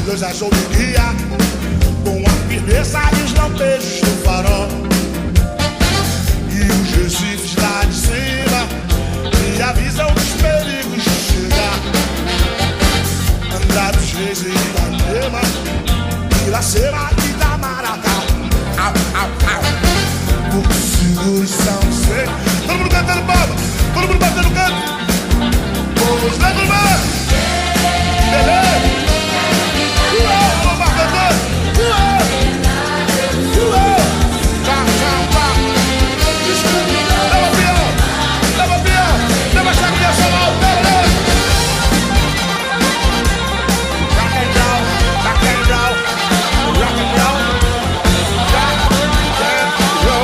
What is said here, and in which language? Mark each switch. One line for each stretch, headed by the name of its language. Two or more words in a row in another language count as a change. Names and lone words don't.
Portuguese: começou de dia, com a firmeza e os lampejos do farol. E os recifes lá de cima me avisam dos perigos de chegar. Andar dos reis e Ipanema, Iracema e Itamaracá. Au, au, au. Porto Seguro e São José. Todo mundo cantando palma, todo mundo batendo canto. Vamos lá, turma! Beleza! Vamos lá, cantando! Leva pião! Leva a chave dessa mal!
English: Rock and roll! Rock and roll! Rock and roll! Rock and roll!